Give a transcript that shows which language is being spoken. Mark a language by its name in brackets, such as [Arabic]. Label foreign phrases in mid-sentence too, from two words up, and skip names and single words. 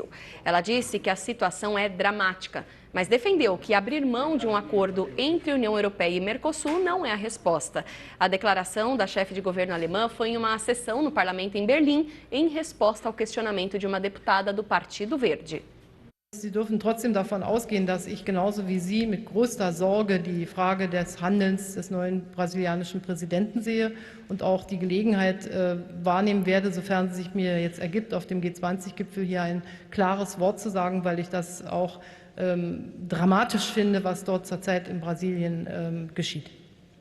[Portuguese] Ela disse que a situação é dramática, mas defendeu que abrir mão de um acordo entre União Europeia e Mercosul não é a resposta. A declaração da chefe de governo alemã foi em uma sessão no parlamento em Berlim, em resposta ao questionamento de uma deputada do Partido Verde. [German] Sie dürfen trotzdem davon ausgehen, dass ich genauso wie Sie mit größter Sorge die Frage des Handelns des neuen brasilianischen Präsidenten sehe und auch die Gelegenheit wahrnehmen werde, sofern es sich mir jetzt ergibt, auf dem G20-Gipfel hier ein klares Wort zu sagen, weil ich das auch dramatisch finde, was dort zurzeit in Brasilien geschieht.